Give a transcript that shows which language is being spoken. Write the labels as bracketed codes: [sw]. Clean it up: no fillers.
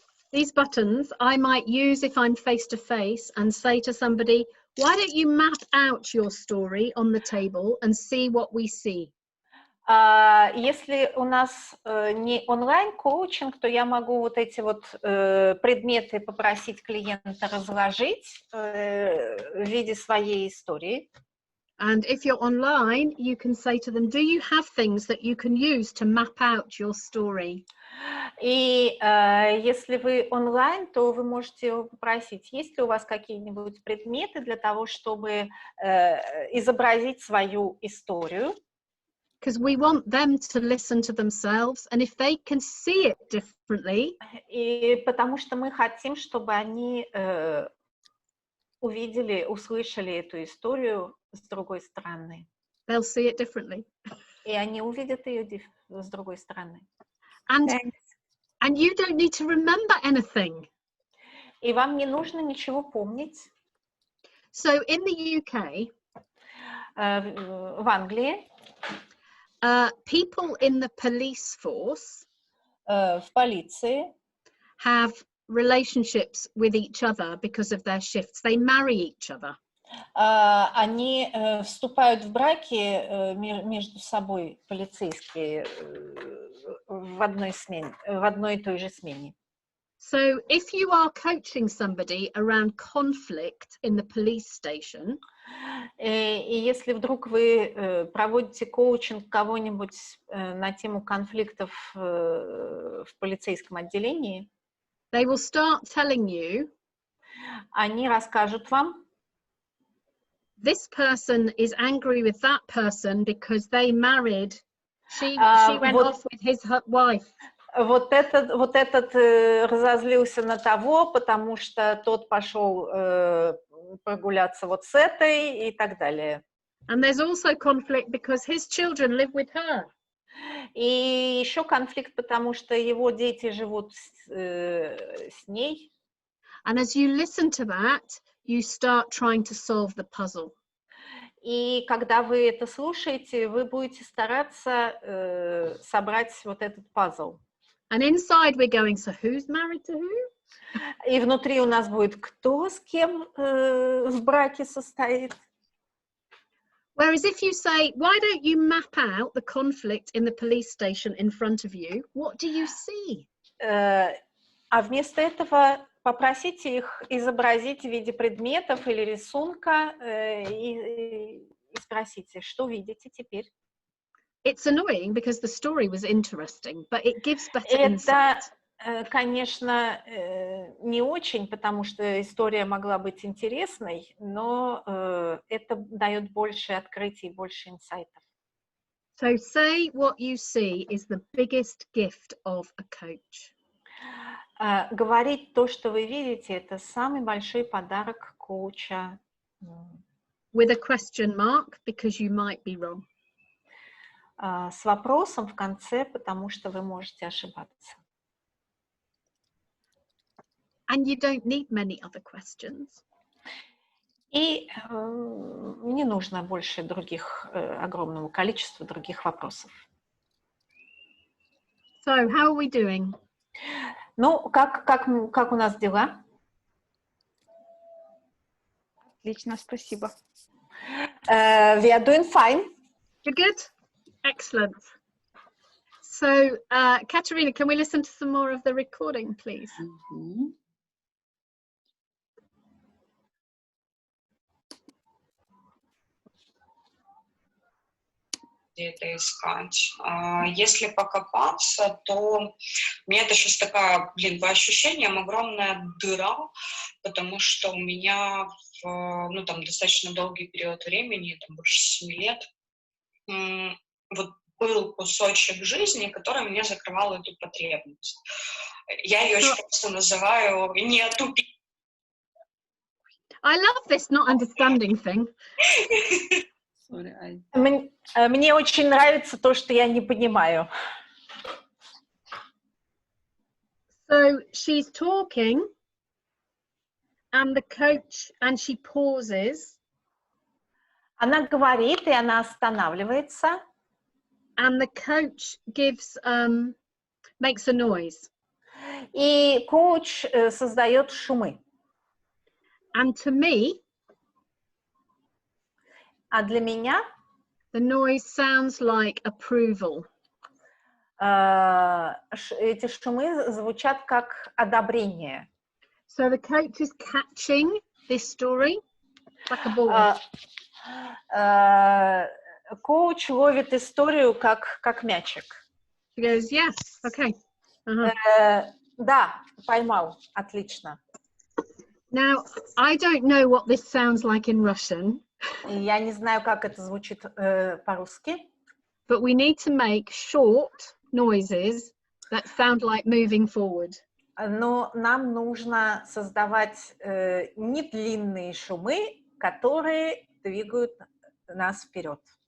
[en] These buttons I might use if I'm face to face and say to somebody, why don't you map out your story on the table and see what we see? [ru] Если у нас не онлайн-коучинг, то я могу вот эти вот предметы попросить клиента разложить в виде своей истории. [en] And if you're online, you can say to them, do you have things that you can use to map out your story? [ru] И если вы онлайн, то вы можете попросить, есть ли у вас какие-нибудь предметы для того, чтобы изобразить свою историю. [en] Because we want them to listen to themselves, and if they can see it differently. [ru] И потому что мы хотим, чтобы они увидели, услышали эту историю с другой стороны. [en] They'll see it differently. [ru] И они увидят ее с другой стороны. [en] And you don't need to remember anything. [ru] И вам не нужно ничего помнить. [en] So in the UK, [ru] в Англии, [en] people in the police force [ru] в полиции [en] have relationships with each other because of their shifts. They marry each other. [ru] Они вступают в браки между собой, полицейские, в одной и той же смене. [en] So if you are coaching somebody around conflict in the police station, [ru] и если вдруг вы проводите коучинг кого-нибудь на тему конфликтов в полицейском отделении, [en] they will start telling you, [ru] они расскажут вам, [en] this person is angry with that person because they married. She went off with his wife. [ru] Вот этот разозлился на того, потому что тот пошел прогуляться вот с этой и так далее. [en] And there's also conflict because his children live with her. [ru] И еще конфликт, потому что его дети живут с ней. [en] And as you listen to that, you start trying to solve the puzzle. [ru] И когда вы это слушаете, вы будете стараться собрать вот этот пазл. [en] And inside we're going, so who's married to who? [ru] И внутри у нас будет, кто с кем в браке состоит. [en] Whereas if you say, why don't you map out the conflict in the police station in front of you, what do you see? [ru] А вместо этого попросите их изобразить в виде предметов или рисунка и спросите, что видите теперь. [en] It's annoying because the story was interesting, but it gives better insight. [ru] Это, конечно, не очень, потому что история могла быть интересной, но это дает больше открытий, больше инсайтов. [en] So say what you see is the biggest gift of a coach. [ru] Говорить то, что вы видите, это самый большой подарок коуча. [en] With a question mark, because you might be wrong. [ru] С вопросом в конце, потому что вы можете ошибаться. [en] And you don't need many other questions. [ru] И не нужно больше огромного количества других вопросов. [en] So, how are we doing? [ru] Ну, как у нас дела? Отлично, спасибо. [en] We are doing fine. You're good? Excellent. So, Katerina, can we listen to some more of the recording, please? Мгм. [ru] Где это искать. Если покопаться, то у меня это сейчас такая, по ощущениям огромная дыра, потому что у меня там достаточно долгий период времени, там больше 7 лет, вот был кусочек жизни, который мне закрывал эту потребность. Я ее очень просто называю «неотупи». [en] I love this not understanding thing. [ru] Мне очень нравится то, что я не понимаю. [en] So she's talking, and the coach, and she pauses. [ru] Она говорит, и она останавливается. [en] And the coach makes a noise. [ru] И коуч создает шумы. [en] And to me, [ru] а для меня [en] the noise sounds like approval. [ru] Эти шумы звучат как одобрение. [en] So the coach is catching this story like a ball. [ru] Коуч ловит историю как мячик. [en] She goes, yes, okay. [ru] Да, поймал, отлично. [en] Now, I don't know what this sounds like in Russian. [ru] Я не знаю, как это звучит по-русски. [en] But we need to make short noises that sound like moving forward. [ru] Но нам нужно создавать не длинные шумы, которые двигают нас вперед.